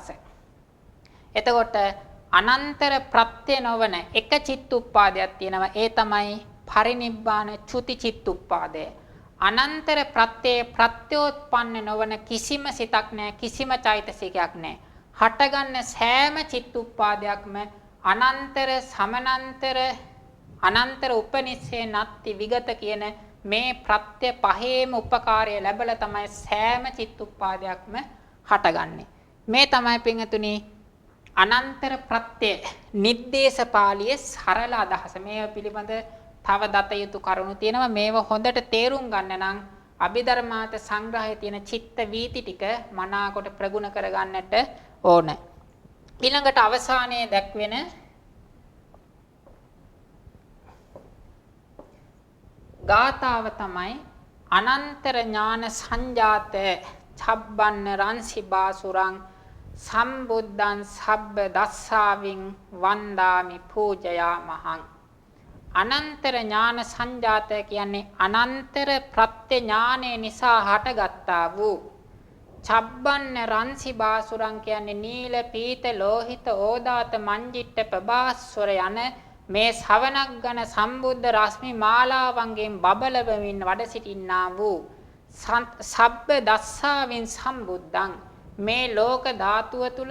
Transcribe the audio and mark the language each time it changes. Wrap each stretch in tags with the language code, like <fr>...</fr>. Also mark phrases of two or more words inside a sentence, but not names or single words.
<si>එතකොට අනන්තර ප්‍රත්‍ය නොවන එක චිත්තුප්පාදයක් තියෙනවා. ඒ තමයි පරිනිබ්බාන චුති චිත්තුප්පාදය. අනන්තර ප්‍රත්‍යෝත්පන්න නොවන කිසිම සිතක් නැහැ, කිසිම චෛතසිකයක් නැහැ. හටගන්න සෑම චිත්තුප්පාදයක්ම</si> <pi>අනන්තර සමනන්තර අනන්තර උපනිස්සේ නත්ති විගත</pi> <si>කියන මේ ප්‍රත්‍ය පහේම උපකාරය ලැබලා තමයි සෑම චිත්තුප්පාදයක්ම හටගන්නේ. මේ තමයි පින්තුනි අනන්තර ප්‍රත්‍ය නිද්දේශ පාළියේ සරල අදහස. මේව පිළිබඳ තව දත යුතු කරුණු තියෙනවා. මේව හොඳට තේරුම් ගන්න නම් අභිධර්මාර්ථ සංග්‍රහයේ තියෙන චිත්ත වීති ටික මනාකොට ප්‍රගුණ කරගන්නට ඕන. ඊළඟට අවසානයේ දැක්වෙන ගාථාව තමයි</si> <pi>අනන්තර ඥාන සංජාත චබ්බන්න රංසි බාසුරං සම්බුද්ධං සබ්බ දස්සාවින් වන්දාමි පූජයාමහං. අනන්තර ඥාන සංජාත</pi> <si>කියන්නේ අනන්තර ප්‍රත්‍ය ඥානය නිසා හටගත්තා වූ</si> <pi>චබ්බන්න රංසි බාසුරං</pi> <si>කියන්නේ නීල පීත ලෝහිත ඕදාත මංජිට්ඨ ප්‍රභාස්වර යන මේ ශවණක් ගන සම්බුද්ධ රශ්මි මාලාවන්ගෙන් බබලවමින් වැඩ සිටින්නා වූ</si> <pi>සබ්බ දස්සාවෙන් සම්බුද්ධං</pi> <si>මේ ලෝක ධාතුව තුල</si>